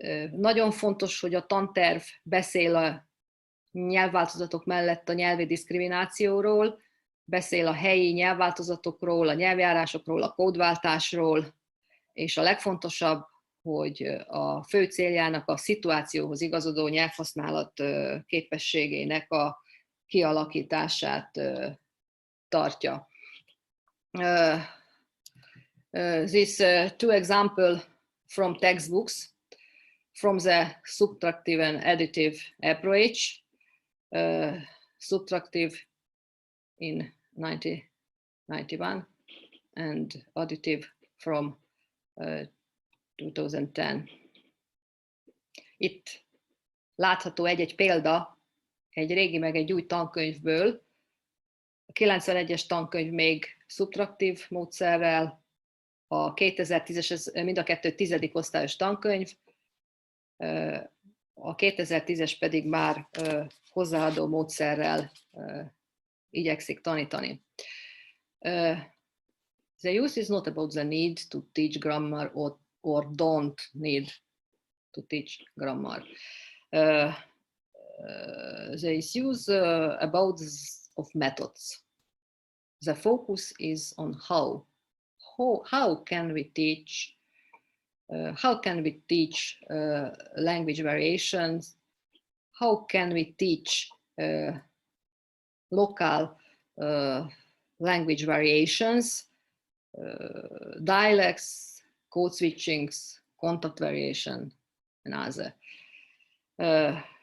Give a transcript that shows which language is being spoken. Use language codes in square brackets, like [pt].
[hu] Nagyon fontos, hogy a tanterv beszél a nyelvváltozatok mellett a nyelvi diszkriminációról, beszél a helyi nyelvváltozatokról, a nyelvjárásokról, a kódváltásról, és a legfontosabb, hogy a fő céljának a szituációhoz igazodó nyelvhasználat képességének a kialakítását tartja. [en] This two examples from textbooks from the subtractive and additive approach. Subtractive in 1991 and additive from 2010. [hu] Itt látható egy példa, egy régi meg egy új tankönyvből. A 91-es tankönyv még szubtraktív módszerrel, a 2010-es, mind a kettő 10. osztályos tankönyv, a 2010-es pedig már hozzáadó módszerrel igyekszik tanítani. [en] The use is not about the need to teach grammar or don't need to teach grammar. There is use about of methods. the focus is on how can we teach language variations, how can we teach local language variations, dialects, code switchings, contact variation, and other.